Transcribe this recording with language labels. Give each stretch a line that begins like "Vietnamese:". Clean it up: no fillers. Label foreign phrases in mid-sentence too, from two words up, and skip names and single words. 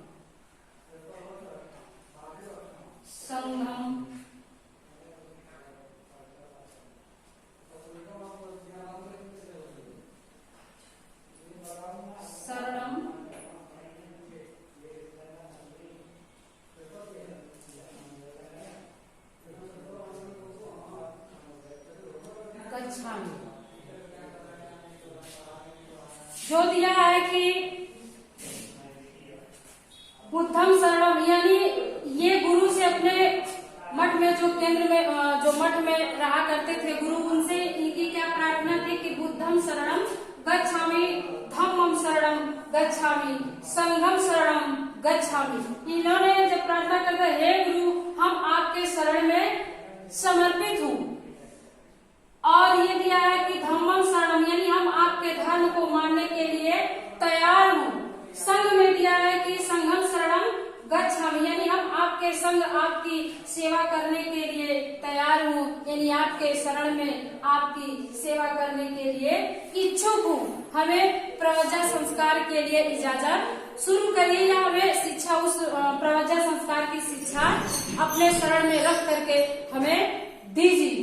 Pali: संघम शरणम गच्छामि।
Hindi: जो दिया है कि
Pali: बुद्धम शरणम
Hindi: यानी ये गुरु से अपने मठ में जो केंद्र में जो मठ में रहा करते थे गुरु, उनसे इनकी क्या प्रार्थना थी कि
Pali: बुद्धम शरणम गच्छामि, धम्मम शरणम गच्छामि, संघम शरणम गच्छामि।
Hindi: इन्होंने जब प्रार्थना करते, हे गुरु हम आपके शरण में समर्पित हूँ। और ये दिया है कि
Pali: धम्मम शरणम
Hindi: यानी हम आपके धर्म को मानने के लिए तैयार हूँ। संघ में दिया है कि
Pali: संघम शरणम गच्छामि
Hindi: यानी हम आपके संग आपकी सेवा करने के लिए तैयार हूँ, यानी आपके शरण में आपकी सेवा करने के लिए इच्छुक हूँ। हमें प्रवज्जा संस्कार के लिए इजाजत शुरू करिए या हमें शिक्षा उस प्रवज्जा संस्कार की शिक्षा अपने शरण में रख करके हमें दीजिए।